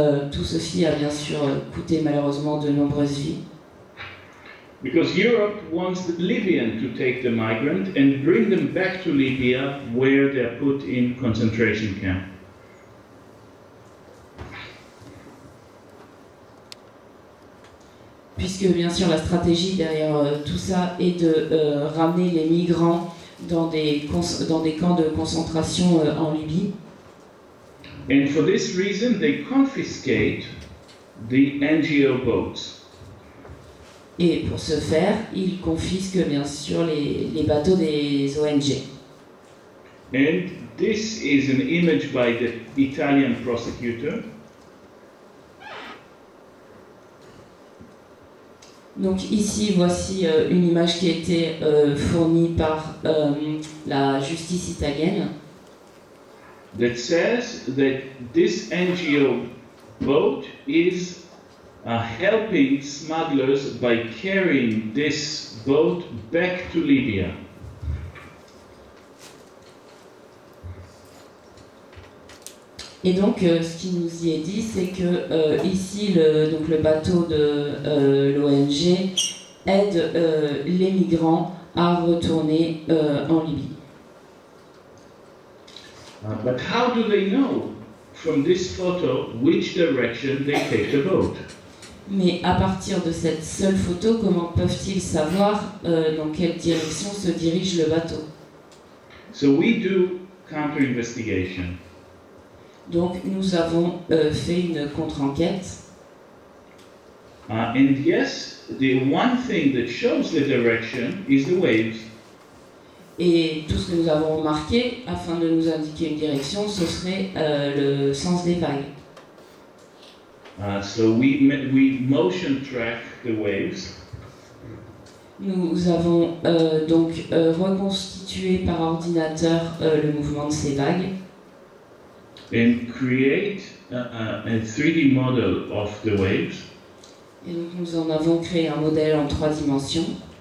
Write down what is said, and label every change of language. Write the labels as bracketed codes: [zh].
[fr] Tout ceci a bien sûr coûté malheureusement de nombreuses vies. [en] Because Europe wants the Libyan to take the migrant and bring them back to Libya where they're put in concentration camp. [fr] Puisque bien sûr la stratégie derrière tout ça est de ramener les migrants dans des camps de concentration en Libye. [en] And for this reason, they confiscate the NGO boats. [fr] Et pour ce faire, ils confisquent bien sûr les bateaux des ONG. [en] And this is an image by the Italian prosecutor. [fr] Donc ici, voici une image qui a été fournie par la justice italienne. [en] That says that this NGO boat is helping smugglers by carrying this boat back to Libya. [fr] Et donc, ce qui nous y est dit, c'est que ici, le bateau de l'ONG aide les migrants à retourner en Libye. [en] But how do they know from this photo which direction they take the boat? [fr] Mais à partir de cette seule photo, comment peuvent-ils savoir dans quelle direction se dirige le bateau? [en] So we do counter-investigation. [fr] Donc nous avons fait une contre-enquête. [en] And yes, the one thing that shows the direction is the waves. [fr] Et tout ce que nous avons remarqué, afin de nous indiquer une direction, ce serait le sens des vagues. [en] So we motion track the waves. [fr] Nous avons donc reconstitué par ordinateur le mouvement de ces vagues. [en] And create a 3D model of the waves. [fr] Et donc nous en avons créé un modèle en 3 dimensions.